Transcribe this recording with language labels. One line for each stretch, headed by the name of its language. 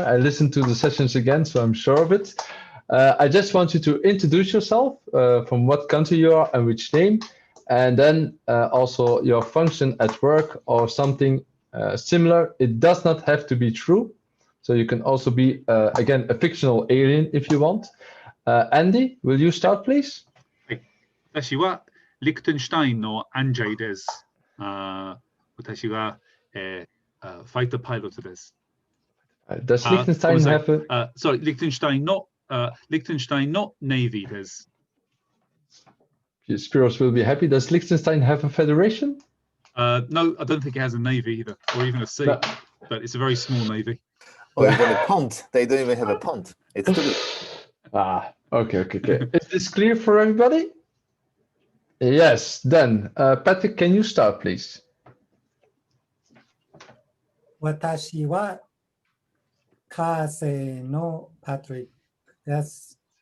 English: I listened to the sessions again, so I'm sure of it. I just want you to introduce yourself, from what country you are and which name, and then also your function at work or something similar. It does not have to be true. So you can also be, again, a fictional alien if you want. Andy, will you start, please?
Japanese: 私はリクテンシュタインのアンジェイです。私はファイターパイロットです。
English: Does Liechtenstein have a... sorry,
Japanese: リクテンシュタインの Navy です。
English: Spiros will be happy. Does Liechtenstein have a federation? No, I don't think it has a navy either, or even a sea, no. But it's a very small navy. Or even a pond. They don't even have a pond. It's too big. Okay. Is this clear for everybody? Yes, then, Patrick, can you start, please?
Japanese: 私はカーセのパトリックです。